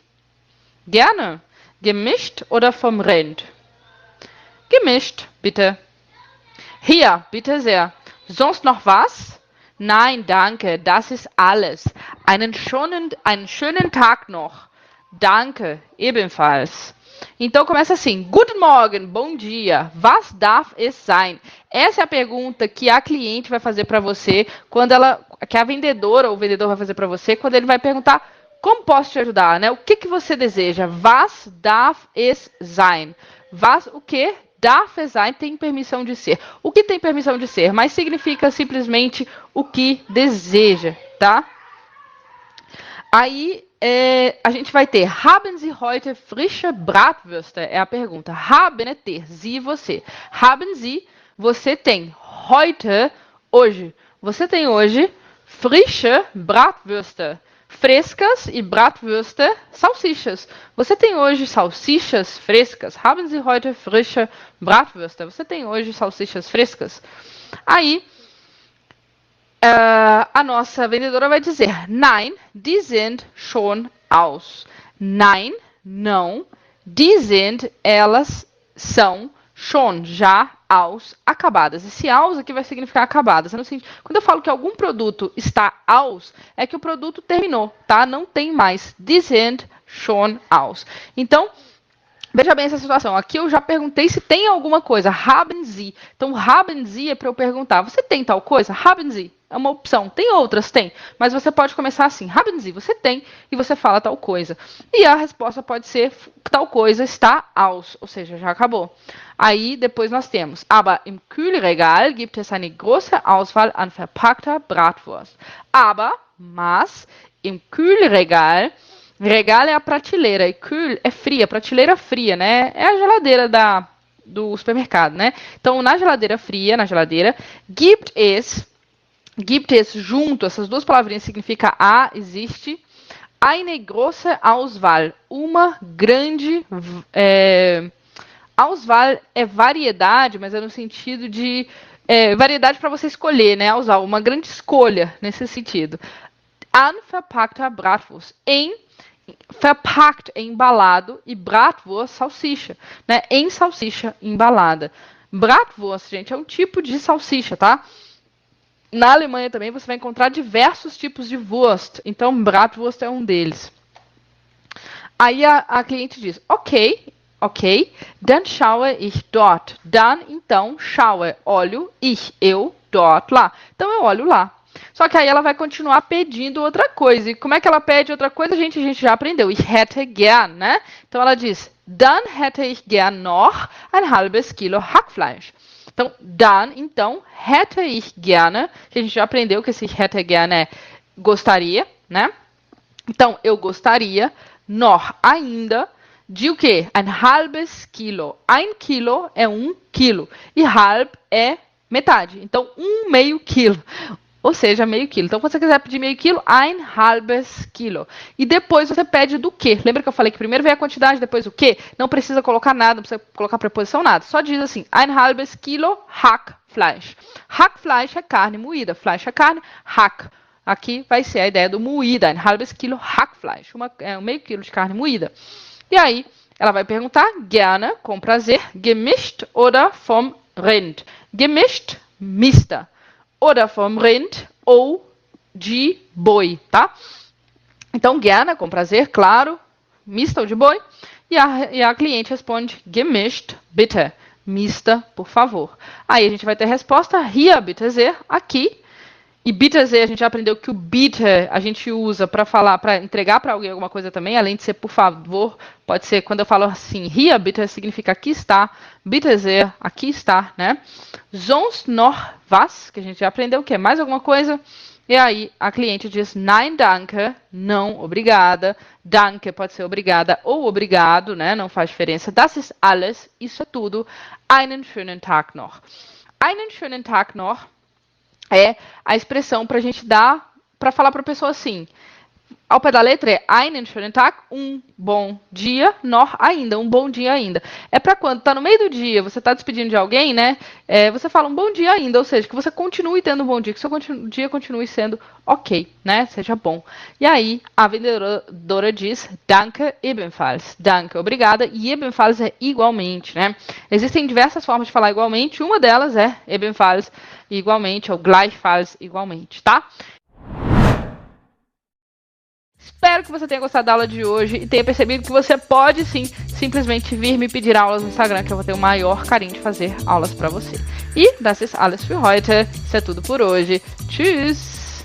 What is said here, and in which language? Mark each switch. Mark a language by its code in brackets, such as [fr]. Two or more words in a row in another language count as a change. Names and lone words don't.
[de] Gerne. Gemischt oder vom Rind? Gemischt, bitte. Hier, bitte sehr. Sonst noch was? Nein, danke, das ist alles. Einen schönen Tag noch. Danke, ebenfalls. [pt] Então começa assim, [de] Guten Morgen, [pt] bom dia, [de] was darf es sein? [pt] Essa é a pergunta que a cliente vai fazer para você, que a vendedora ou o vendedor vai fazer para você, quando ele vai perguntar, como posso te ajudar, né? O que você deseja? [de] Was darf es sein? Was, [pt] o que? [de] Darf es sein [pt] tem permissão de ser. O que tem permissão de ser? Mas significa simplesmente o que deseja, tá? Aí a gente vai ter [de] Haben Sie heute frische Bratwürste? [pt] É a pergunta. Haben é ter, [de] Sie você. Haben Sie, [pt] você tem. Heute, hoje. Você tem hoje [de] frische Bratwürste. [pt] Frescas e Bratwürste, salsichas. Você tem hoje salsichas frescas? [de] Haben Sie heute frische Bratwürste? [pt] Você tem hoje salsichas frescas? Aí, a nossa vendedora vai dizer, [de] nein, die sind schon aus. Nein, não, die sind, [pt] elas são schon, já, aus, acabadas. Esse aus aqui vai significar acabadas. Quando eu falo que algum produto está aus, é que o produto terminou, tá? Não tem mais. [de] Die sind schon aus. [pt] Então, veja bem essa situação. Aqui eu já perguntei se tem alguma coisa. [de] Haben Sie. [pt] Então, [de] haben Sie [pt] é para eu perguntar. Você tem tal coisa? [de] Haben Sie. [pt] É uma opção. Tem outras? Tem. Mas você pode começar assim. [de] Haben Sie. [pt] Você tem. E você fala tal coisa. E a resposta pode ser tal coisa está aus. Ou seja, já acabou. Aí, depois nós temos. [de] Aber im Kühlregal gibt es eine große Auswahl an verpackter Bratwurst. Aber, mas, im Kühlregal... [pt] Regal é a prateleira e kühl é fria, prateleira fria, né? É a geladeira do supermercado, né? Então, na geladeira fria, [de] gibt es [pt] junto, essas duas palavrinhas significam existe, [de] eine große Auswahl, [pt] uma grande, Auswahl é variedade, mas é no sentido de, variedade para você escolher, né? Auswahl, uma grande escolha nesse sentido. [de] An verpackter Bratwurst, verpackt, [pt] embalado, e Bratwurst, salsicha, né? Em salsicha embalada. Bratwurst, gente, é um tipo de salsicha, tá? Na Alemanha também você vai encontrar diversos tipos de Wurst, então Bratwurst é um deles. Aí a cliente diz, [de] ok, dann schaue ich dort. Dann, [pt] então, schaue, olho, eu, dort, lá. Então eu olho lá. Só que aí ela vai continuar pedindo outra coisa. E como é que ela pede outra coisa? A gente já aprendeu. [de] Ich hätte gern, [pt] né? Então ela diz, [de] dann hätte ich gern noch ein halbes Kilo Hackfleisch. [pt] Então, dann, então, [de] hätte ich gerne. [pt] A gente já aprendeu que esse [de] hätte gern [pt] é gostaria, né? Então, eu gostaria, noch, ainda, de o quê? [de] Ein halbes Kilo. Ein Kilo [pt] é 1 quilo. E halb é metade. Então, meio quilo. Ou seja, meio quilo. Então, se você quiser pedir meio quilo, [de] ein halbes Kilo. [pt] E depois você pede do quê? Lembra que eu falei que primeiro vem a quantidade, depois o quê? Não precisa colocar nada, não precisa colocar preposição, nada. Só diz assim, [de] ein halbes Kilo Hackfleisch. Hackfleisch [pt] é carne moída. Fleisch é carne, Hack. Aqui vai ser a ideia do moída. [de] Ein halbes Kilo Hackfleisch. [pt] Um meio quilo de carne moída. E aí, ela vai perguntar, gerne, com prazer, [de] gemischt oder vom Rind. Gemischt, mista. Oder vom Rind, [pt] ou de boi, tá? Então, gerne, com prazer, claro, mista ou de boi. E a cliente responde, [de] gemischt, bitte. [pt] Mista, por favor. Aí a gente vai ter a resposta, [de] hier bitte sehr, [pt] aqui. [de] E bitte sehr, [pt] a gente já aprendeu que o bitte a gente usa para falar, para entregar para alguém alguma coisa também, além de ser por favor, pode ser, quando eu falo assim, [de] hier bitte [pt] significa aqui está, [de] bitte sehr, [pt] aqui está, né? [de] Sonst noch was, [pt] que a gente já aprendeu, que é mais alguma coisa. E aí a cliente diz, [de] nein danke, [pt] não, obrigada. Danke pode ser obrigada ou obrigado, né? Não faz diferença. [de] Das ist alles, [pt] isso é tudo. [de] Einen schönen Tag noch. Einen schönen Tag noch [pt] é a expressão para a gente dar, para falar para a pessoa assim. Ao pé da letra é [de] einen schönen Tag, [pt] um bom dia, noch ainda, um bom dia ainda. É para quando tá no meio do dia, você tá despedindo de alguém, né? Você fala um bom dia ainda, ou seja, que você continue tendo um bom dia, que seu dia continue sendo ok, né? Seja bom. E aí, a vendedora diz, [de] danke ebenfalls. Danke, [pt] obrigada. E ebenfalls é igualmente, né? Existem diversas formas de falar igualmente, uma delas é ebenfalls igualmente, ou gleichfalls igualmente, tá? Espero que você tenha gostado da aula de hoje e tenha percebido que você pode sim simplesmente vir me pedir aulas no Instagram, que eu vou ter o maior carinho de fazer aulas para você. [de] E das ist alles für heute. [pt] Isso é tudo por hoje. Tschüss!